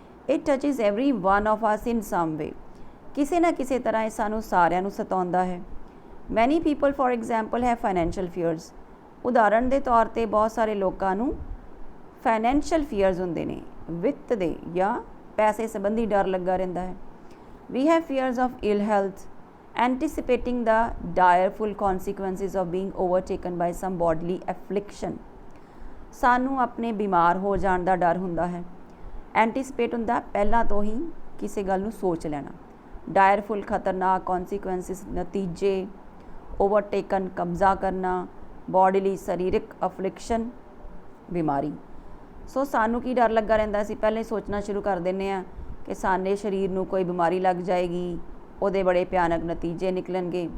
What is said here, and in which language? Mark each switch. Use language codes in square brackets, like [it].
[en] It touches every one of us in some way. [pa] ਕਿਸੇ ਨਾ ਕਿਸੇ ਤਰ੍ਹਾਂ ਇਹ ਸਾਨੂੰ ਸਾਰਿਆਂ ਨੂੰ ਸਤਾਉਂਦਾ ਹੈ. [en] Many people for example ਹੈ financial fears. [pa] ਉਦਾਹਰਣ ਦੇ ਤੌਰ 'ਤੇ ਬਹੁਤ ਸਾਰੇ ਲੋਕਾਂ ਨੂੰ ਫਾਈਨੈਂਸ਼ੀਅਲ ਫੀਅਰਸ ਹੁੰਦੇ ਨੇ, ਵਿੱਤ ਦੇ ਜਾਂ ਪੈਸੇ ਸੰਬੰਧੀ ਡਰ ਲੱਗਾ ਰਹਿੰਦਾ ਹੈ. [en] We have fears of ill health, anticipating the direful consequences of being overtaken by some bodily affliction. [pa] ਸਾਨੂੰ ਆਪਣੇ ਬਿਮਾਰ ਹੋ ਜਾਣ ਦਾ ਡਰ ਹੁੰਦਾ ਹੈ. ਐਂਟੀਸਪੇਟ ਹੁੰਦਾ ਪਹਿਲਾਂ ਤੋਂ ਹੀ ਕਿਸੇ ਗੱਲ ਨੂੰ ਸੋਚ ਲੈਣਾ. ਡਾਇਰਫੁਲ ਖਤਰਨਾਕ, ਕੌਨਸੀਕੁਐਂਸਿਸ ਨਤੀਜੇ, ਓਵਰਟੇਕਨ ਕਬਜ਼ਾ ਕਰਨਾ, ਬੋਡੀਲੀ ਸਰੀਰਕ ਅਫਲਿਕਸ਼ਨ ਬਿਮਾਰੀ. ਸੋ ਸਾਨੂੰ ਕੀ ਡਰ ਲੱਗਾ ਰਹਿੰਦਾ, ਅਸੀਂ ਪਹਿਲਾਂ ਹੀ ਸੋਚਣਾ ਸ਼ੁਰੂ ਕਰ ਦਿੰਦੇ ਹਾਂ ਕਿ ਸਾਡੇ ਸਰੀਰ ਨੂੰ ਕੋਈ ਬਿਮਾਰੀ ਲੱਗ ਜਾਏਗੀ, ਉਹਦੇ ਬੜੇ ਭਿਆਨਕ ਨਤੀਜੇ ਨਿਕਲਣਗੇ.